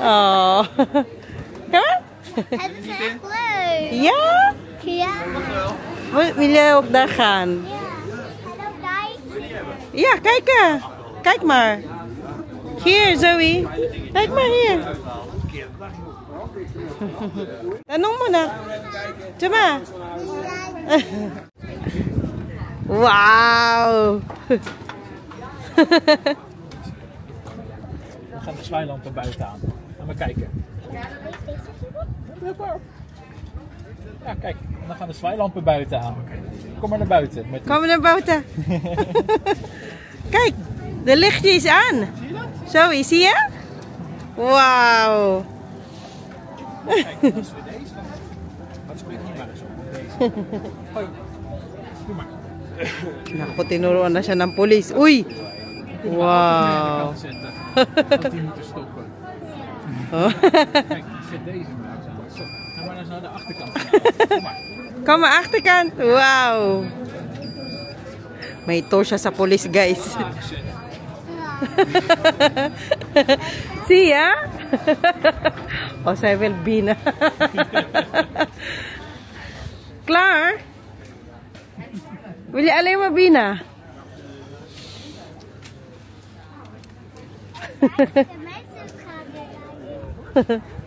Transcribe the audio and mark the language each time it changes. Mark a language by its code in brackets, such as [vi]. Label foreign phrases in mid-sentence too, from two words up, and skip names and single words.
[nl] Oh. Ja? Het is echt leuk. Ja? Ja. Wil jij ook daar gaan? Ja. Hallo, guys. Ja, kijk. Kijk maar. Hier, Zoe. Kijk maar hier. [tl] Tanong mo na. Tama. [nl] Wauw. We gaan de zwaailampen buiten aan. Ga maar kijken. Ja, kijk. Dan gaan de zwaailampen buiten aan. Kom maar naar buiten. Kom naar buiten. Kijk, de lichtje is aan. Zoe, zie je? Wauw. Kijk, dat is weer deze. Wat spreekt hier maar eens op. Hoi. Doe maar. [tl] Naku, tinuruan na siya ng polis. Uy! Wow. [nl] Want die moeten stoppen. Kijk, zet deze maar eens aan. Zo, ga maar eens naar de achterkant. Kom maar. Kom maar, achterkant. Wow. [tl] May tour siya sa polis, guys. [nl] Zie je? O, zij wil binnen. Klaar? Wil je alleen maar binnen? De mensen gaan weer.